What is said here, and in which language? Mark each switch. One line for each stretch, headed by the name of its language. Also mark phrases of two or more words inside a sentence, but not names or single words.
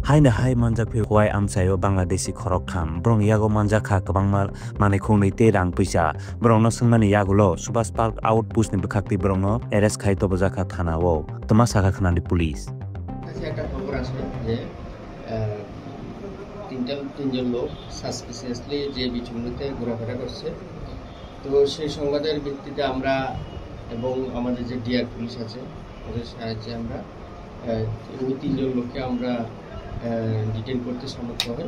Kok Borok: Haina hai manjak phi huai amsayo Bangladeshi khorok kham brong yago manjak kha kabang mal mane khungni te rang paisa brong no sungmani yagulo Subhas Park outpost ni bukhakti brong no arrest khai to bajaka thana o toma saka khanani police
Bangla: একটা খবর আছে যে তিনজন লোক সাসপিসিয়াসলি যে বিচুমনিতে ঘোরাফেরা করছে। তো সেই সংবাদের ভিত্তিতে আমরা এবং আমাদের যে
English: DR police
Bangla: আছে ওদের সাহায্যে আমরা ওই তিনজন লোককে আমরা ডিটেইন করতে সমর্থ হই।